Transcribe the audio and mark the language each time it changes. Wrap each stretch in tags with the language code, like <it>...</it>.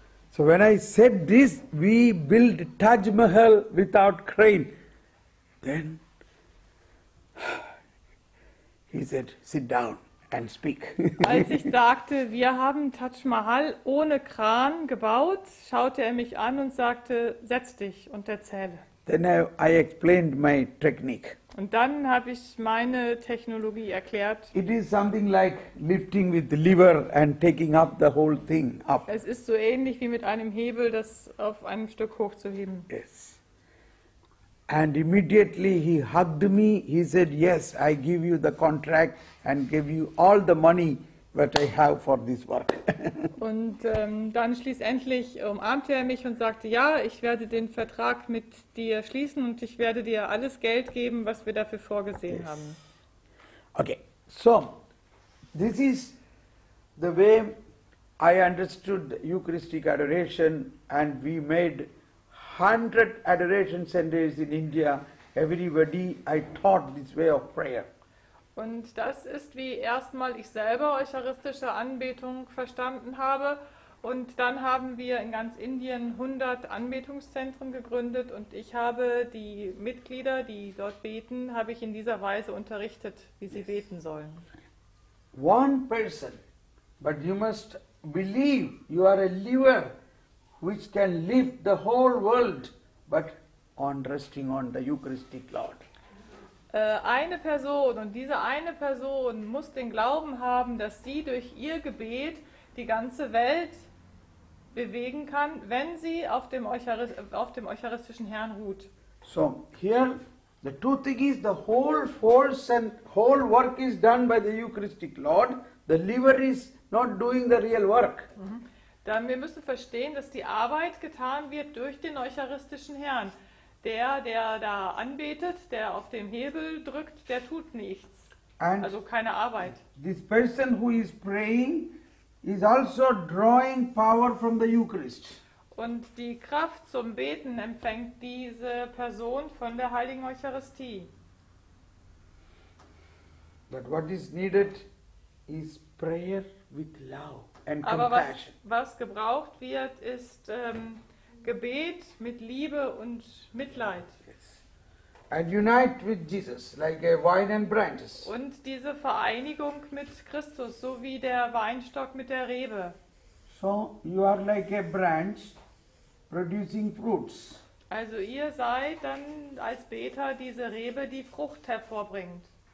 <en>So when I said this, we built Taj Mahal without crane. Then he said, sit down and speak.</en> <de>Als ich sagte, wir haben Taj Mahal ohne Kran gebaut, schaute er mich an und sagte, setz dich und erzähle.</de> <en>Then I explained my technique.</en> <de>Und dann habe ich meine Technologie erklärt.</de> <en>It is something like lifting with the lever and taking up the whole thing up.</en> <de>Es ist so ähnlich wie mit einem Hebel, das auf einem Stück hochzuheben.</de> <en>Yes. And immediately he hugged me. He said, yes, I give you the contract and give you all the money that I have for this work.</en> <de>Und dann schließlich umarmte er mich und sagte, ja, ich werde den Vertrag mit dir schließen und ich werde dir alles Geld geben, was wir dafür vorgesehen haben.</de> <en>Okay, so this is the way I understood Eucharistic adoration, and we made 100 adoration centers in India. Everybody, I taught this way of prayer.</en> <de>Und das ist, wie erstmal ich selber eucharistische Anbetung verstanden habe. Und dann haben wir in ganz Indien 100 Anbetungszentren gegründet und ich habe die Mitglieder, die dort beten, habe ich in dieser Weise unterrichtet, wie sie beten sollen.</de> <en>One person, but you must believe you are a lever which can lift the whole world, but on resting on the Eucharistic Lord.</en> <de>Eine Person, und diese eine Person muss den Glauben haben, dass sie durch ihr Gebet die ganze Welt bewegen kann, wenn sie auf dem eucharistischen Herrn ruht.</de> <en>So here the two thing is the whole force and whole work is done by the Eucharistic Lord. The liver is not doing the real work.</en> <de>Dann wir müssen verstehen, dass die Arbeit getan wird durch den eucharistischen Herrn. Der da anbetet, der auf dem Hebel drückt, der tut nichts.</de> <en>And</en> <de>Also keine Arbeit.</de> <en>this person who is praying is also drawing power from the Eucharist.</en> <de>Und die Kraft zum Beten empfängt diese Person von der Heiligen Eucharistie.</de> <en>But what is needed is prayer with love and</en> <de>Aber</de> <en>compassion.</en> <de>was gebraucht wird, ist Gebet mit Liebe und Mitleid.</de> <en>Yes. And unite with Jesus like a vine and branches.</en> <de>Und diese Vereinigung mit Christus, so wie der Weinstock mit der Rebe.</de> <en>So you are like a branch producing fruits.</en> <de>Also ihr seid dann als Beter diese Rebe, die Frucht hervorbringt.</de>